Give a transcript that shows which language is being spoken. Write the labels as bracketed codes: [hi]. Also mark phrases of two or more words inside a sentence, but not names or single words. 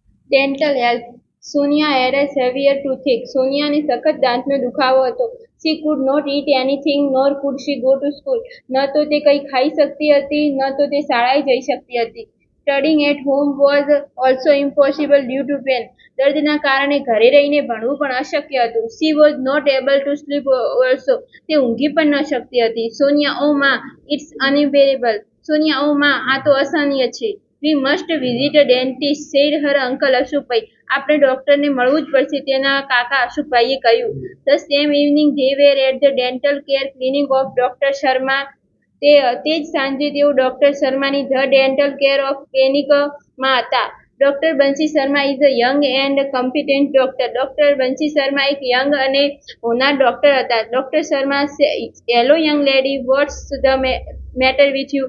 [en] Dental health. Sonia had a severe toothache. [gu] સોનિયાને સખત દાંતનો દુખાવો હતો. [en] She could not eat anything, nor could she go to school. [gu] ન તો તે કંઈ ખાઈ શકતી હતી, ન તો તે શાળાએ જઈ શકતી હતી. [en] Studying at home was also impossible due to pain. [gu] દર્દના કારણે ઘરે રહીને ભણવું પણ અશક્ય હતું. [en] She was not able to sleep also. [gu] તે ઊંઘી પણ ન શકતી હતી. સોનિયા, ઓ માં, [en] it's unbearable. [gu] સોનિયા, ઓ માં, આ તો અસહનીય છે. [en] We must visit a dentist, said her uncle Ashokbhai. [gu] આપણે ડોક્ટરને મળવું જ પડશે, તેના કાકા અશોકભાઈએ કહ્યું. [en] The same evening they were at the dental care clinic of Dr. Sharma. [gu] તે જ સાંજે તેઓ ડોક્ટર શર્માની [en] the dental care of [gu] ક્લિનિકમાં હતા. [en] Doctor Bansi Sharma is a young and competent doctor. [gu] ડોક્ટર બંસી શર્મા એક યંગ અને હોનાર ડોક્ટર હતા. [en] Doctor Sharma, hello young lady, what's the matter with you?